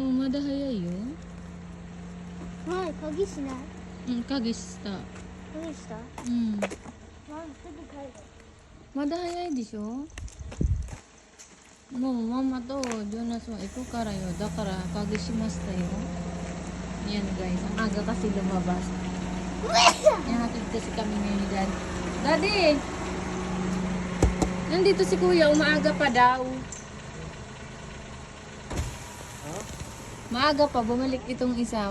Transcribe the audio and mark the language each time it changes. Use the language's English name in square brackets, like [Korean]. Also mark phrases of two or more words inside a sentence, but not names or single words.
[Japanese] うん、まだ早いよ。はい、鍵しない。うん、鍵した。鍵した。うん。すぐ帰る。まだ早いでしょ。もうママとジョナスは行くからよ. Daから鍵しましたよ. [Filipino] Yan guys, ang aga kasi lumabas. Ihatid kasi kami ngayon ni Daddy. Daddy! Nandito si Kuya, umaaga pa daw. Maaga pa, bumalik itong isa.